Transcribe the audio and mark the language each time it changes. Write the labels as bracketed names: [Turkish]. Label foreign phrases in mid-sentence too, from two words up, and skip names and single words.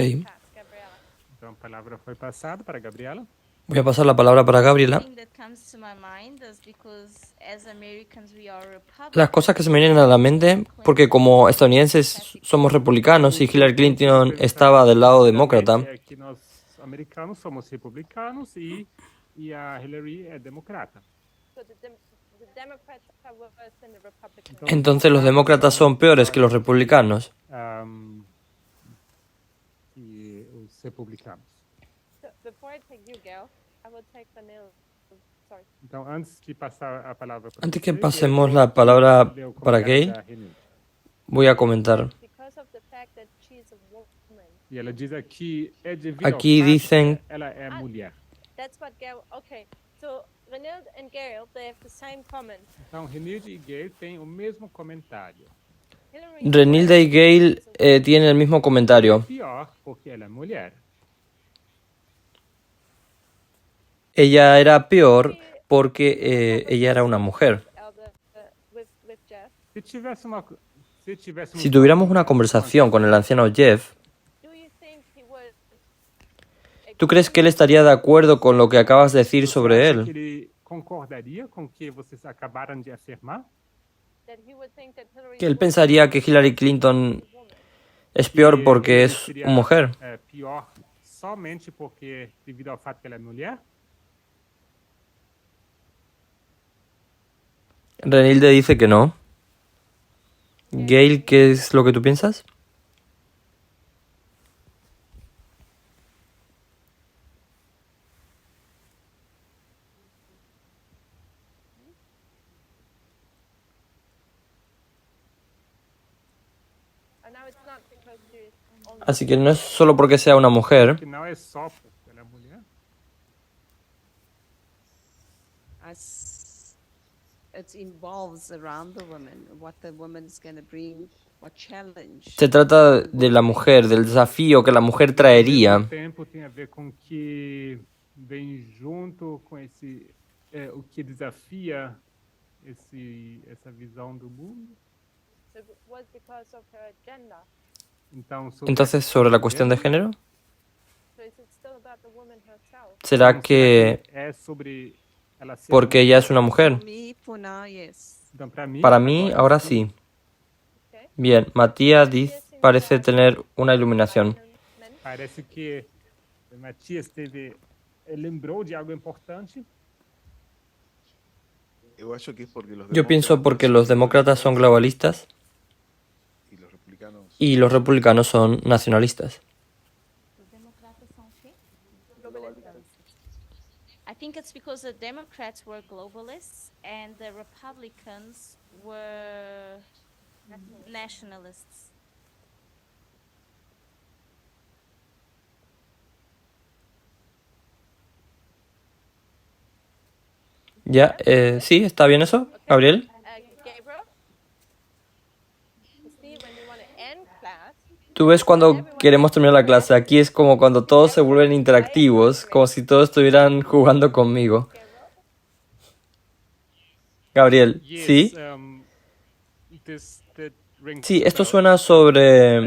[English] pass, Gabriela. [Portuguese] Então a palavra foi passada para a Gabriela. [Spanish] Voy a pasar la palabra para Gabriela. [English] Thing that comes to my mind is because as Americans we are [Spanish] Las cosas que se me vienen a la mente, porque como estadounidenses somos republicanos y Hillary Clinton estaba del lado demócrata, [Portuguese] É que nós americanos somos republicanos e a Hillary é democrata. [English] So the Democrats are worse than the Republicans. [Spanish] entonces los demócratas son peores que los republicanos. [Portuguese] E os republicanos. [English] So before I take you, Gail, I will take Vanilla. Sorry. [Portuguese] Então, antes de passar a palavra para [Spanish] Antes que [Portuguese] você, [Spanish] pasemos [Portuguese] eu [Spanish] la [Portuguese] vou [Spanish] palabra [Portuguese] ler o [Spanish] para [Portuguese] comentário [Spanish] Gail, [Portuguese] da Renilde. [Spanish] voy a comentar. [English] Because of the fact that she's a woman. [Portuguese] E ela diz aqui, é devido Aqui ao fato dizem- que ela é mulher. [English] That's what Gail. Okay. So Renilde and Gail, they have the same comment. [Portuguese] Então, Renilde e Gail têm o mesmo comentário. Hillary [Spanish] Renilde y Gail tienen el mismo comentario. [Portuguese] Pior, porque ela é mulher. [Spanish] Ella era peor porque ella era una mujer. [English] with Jeff. [Portuguese] Se tivesse uma... [Spanish] Si tuviéramos una conversación con el anciano Jeff, [English] Do you think he would? [Spanish] ¿tú crees que él estaría de acuerdo con lo que acabas de decir sobre que él? [Portuguese] ele concordaria com o que vocês acabaram de afirmar? [English] That he would think that Hillary [Spanish] Que él [English] would [Spanish] pensaría que Hillary Clinton [English] be a woman? [Spanish] es peor [Portuguese] Que [Spanish] porque [Portuguese] ele [Spanish] es [Portuguese] seria, [Spanish] mujer. [Portuguese] Pior somente porque devido ao fato que ela é mulher? [Spanish] Renilde dice que no. Gail, ¿qué es lo que tú piensas? [English] And now it's not because she's only. [Spanish] Así que no es solo porque sea una mujer, [Portuguese] Que não é só porque ela é mulher. [English] It involves around the woman, what the woman's going to bring, what challenge. [Spanish] se trata de la mujer, del desafío que la mujer [Portuguese] Ao [Spanish] traería. [Portuguese] mesmo tempo tem a ver com que vem junto com esse o que desafia essa visão do mundo. [English] It was because of her gender. [Portuguese] Então, sobre [Spanish] Entonces, sobre la cuestión de género, [English] So is it still about the woman herself? [Spanish] ¿será [Portuguese] então, que é sobre ela ser [Spanish] porque ella es una mujer? [English] For me, for now, yes. [Portuguese] Então, para [Spanish] Para mí, ahora sí. Bien, Matías parece tener una iluminación. [Portuguese] parece que Matias lembrou de algo importante. Eu acho que [Spanish] es porque los Yo pienso porque los demócratas son globalistas y los republicanos y los republicanos son nacionalistas. [English] I think it's because the Democrats were globalists and the Republicans were nationalists. [Spanish] ¿Ya? ¿Sí? ¿Está bien eso, Gabriel? Gabriel? [English] Steve, when you want to end class, [Spanish] Tú ves cuando queremos terminar la clase. Aquí es como cuando todos se vuelven interactivos, como si todos estuvieran jugando conmigo. Gabriel, ¿sí? Sí, esto suena sobre...